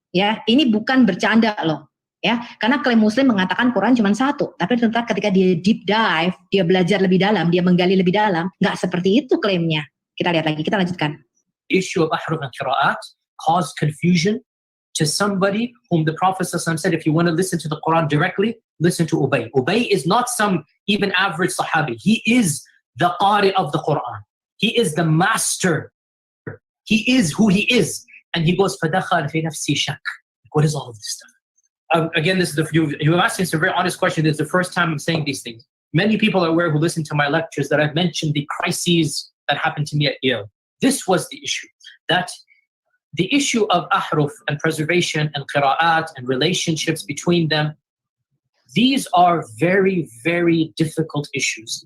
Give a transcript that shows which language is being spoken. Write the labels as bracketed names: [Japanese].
[Indonesian] Ya, ini bukan bercanda loh. Ya, karena klaim Muslim mengatakan Quran cuma 1, tapi ternyata ketika dia deep dive, dia belajar lebih dalam, dia menggali lebih dalam, nggak seperti itu klaimnya. Kita lihat lagi, kita lanjutkan. [English] Issue of ahruf and qira'at caused confusion to somebody whom the Prophet ﷺ said, if you want to listen to the Quran directly, listen to Ubay. Ubay is not some even average Sahabi. He is the Qari of the Quran. He is the master. He is who he is. And he goes, [Arabic] فَدَخَلْ فِي نَفْسِي شَكْ. [English] What is all of this stuff? Again, this is you have asked me a very honest question. This is the first time I'm saying these things. Many people are aware who listen to my lectures that I've mentioned the crises that happened to me at Yale. This was the issue. That the issue of ahruf and preservation and qira'at and relationships between them, these are very, very difficult issues.